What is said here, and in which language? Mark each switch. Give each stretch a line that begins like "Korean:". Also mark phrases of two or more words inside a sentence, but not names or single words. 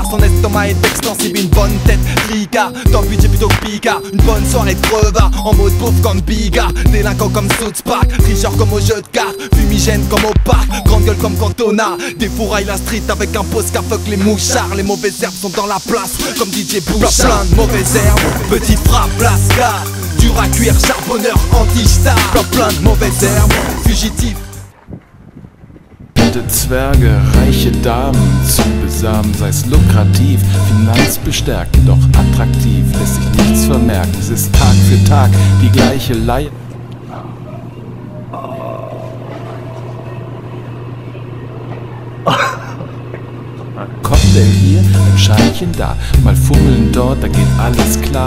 French: Son estomac est extensible, une bonne tête tricard. Dans le budget plutôt picard, une bonne soirée de crevard, en mode pauvre comme Bigard, délinquant comme South Park, tricheur comme au jeu de cartes, fumigène comme au parc, grande gueule comme Cantona, défouraille la street avec un Posca, fuck les mouchards, les mauvaises herbes sont dans la place, comme DJ Bouchard. Plein de mauvaises herbes, petite frappe, lascar, dur à cuire, charbonneur, anti-star. Plein de mauvaises herbes, fugitif.
German: Zwerge, reiche Damen zu besamen, sei's lukrativ, finanzbestärkend, doch attraktiv, lässt sich nichts vermerken, es ist Tag für Tag die gleiche Leier. Cocktail hier, ein Scheinchen da, mal fummeln dort, da geht alles klar.